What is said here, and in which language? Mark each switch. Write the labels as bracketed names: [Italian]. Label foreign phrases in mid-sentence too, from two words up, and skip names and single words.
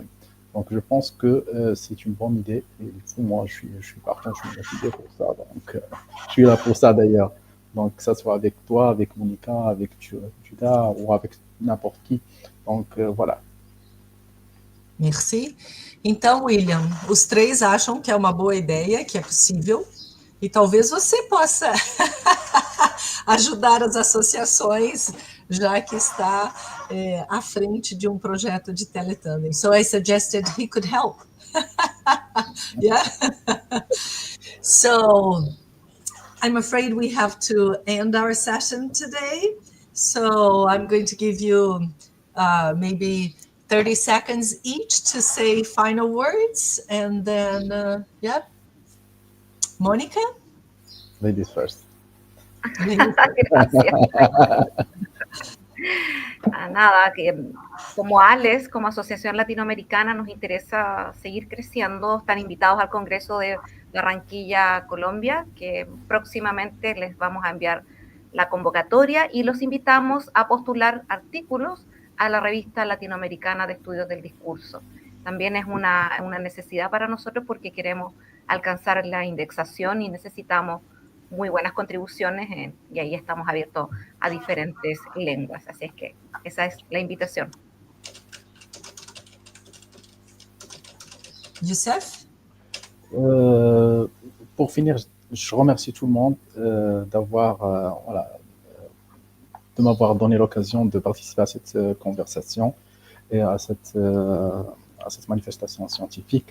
[French] Donc, je pense que c'est une bonne idée. Et du coup, moi, je suis partant, je suis motivé pour ça. Donc, je suis là pour ça d'ailleurs. Donc, que ce soit avec toi, avec Mônica, avec Djuddah ou avec n'importe qui. Donc, voilà. Merci. [Portuguese] Então, William, os 3 acham que é uma boa ideia, que é possível, e talvez você possa ajudar as associações, já que está à frente de um projeto de teletandem. [English] So I suggested he could help. Yeah. So I'm afraid we have to end our session today. So I'm going to give you maybe 30 seconds each to say final words, and then, yeah. Mônica? Ladies first. [Spanish] Gracias. Nada, que como ALES, como Asociación Latinoamericana, nos interesa seguir creciendo. Están invitados al Congreso de Barranquilla, Colombia, que próximamente les vamos a enviar la convocatoria y los invitamos a postular artículos a la revista latinoamericana de estudios del discurso. También es una necesidad para nosotros porque queremos alcanzar la indexación y necesitamos muy buenas contribuciones y ahí estamos abiertos a diferentes lenguas. Así es que esa es la invitación. [English] Youssef? [French] Pour finir, je remercie tout le monde de m'avoir donné l'occasion de participer à cette conversation et à cette manifestation scientifique.